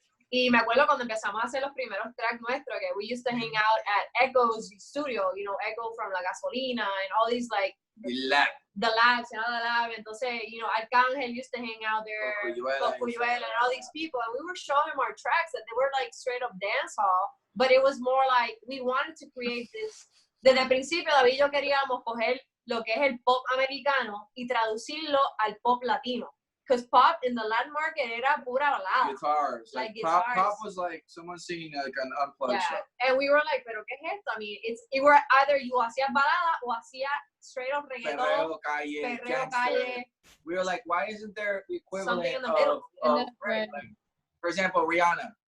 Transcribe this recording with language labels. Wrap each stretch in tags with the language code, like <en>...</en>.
<es>Y me acuerdo cuando empezamos a hacer los primeros tracks nuestros, que</es> <en>we used to hang out at Echo's studio, you know, Echo from La Gasolina and all these like The Labs, you know, the Lab.</en> <es>Entonces,</es> <en>you know, Arcángel used to hang out there, Cuyuela, and all these people, and we were showing them our tracks that they were like straight up dancehall, but it was more like we wanted to create this.</en> <es>Desde el principio, David y yo queríamos coger lo que es el pop americano y traducirlo al pop latino.</es> <en>Because pop in the Latin market</en> <es>era pura balada.</es> <en>Guitars. Like pop, guitars. pop was like someone singing like an unplugged show. And we were like,</en> <es>pero ¿qué es esto?</es> <en>I mean, it were either you</en> <es>hacías balada o hacías</es> <en>straight up reggaeton,</en> <es>perreo calle.</es> <en>We were like, why isn't there the equivalent Something in the middle? Right. Like, for example, Rihanna.</en>